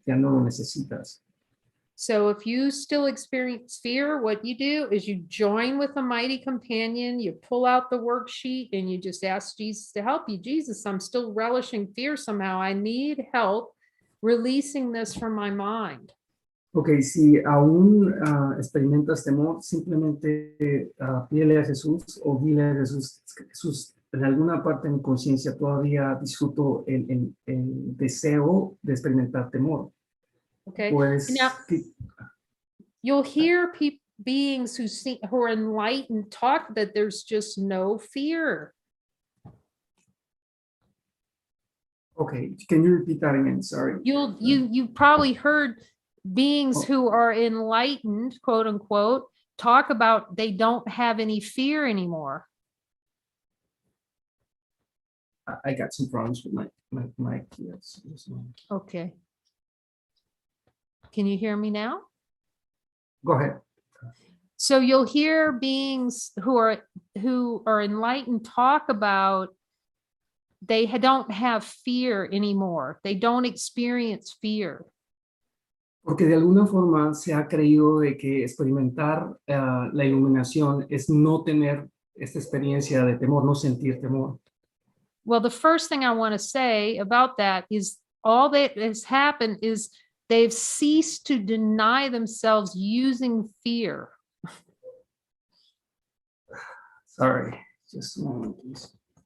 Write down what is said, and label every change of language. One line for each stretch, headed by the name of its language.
Spanish: Ya no lo necesitas.
English: So if you still experience fear, what you do is you join with a mighty companion, you pull out the worksheet and you just ask Jesus to help you. Jesus, I'm still relishing fear somehow. I need help releasing this from my mind.
Spanish: Ok, si aún experimentas temor, simplemente pídele a Jesús o dile a Jesús, en alguna parte de mi conciencia todavía disfruto el deseo de experimentar temor. Okay. Pues,
English: Now, you'll hear beings who are enlightened talk that there's just no fear. okay, can you repeat that again? Sorry. You probably heard beings who are enlightened, quote unquote, talk about they don't have any fear anymore. I got some problems with my kids. Okay. Can you hear me now? Go ahead. So you'll hear beings who are enlightened talk about they don't have fear anymore. They don't experience fear.
Spanish: Porque de alguna forma se ha creído de que experimentar la iluminación es no tener esta experiencia de temor, no sentir temor.
English: Well, the first thing I want to say about that is all that has happened is they've ceased to deny themselves using fear. Sorry, just a moment, please.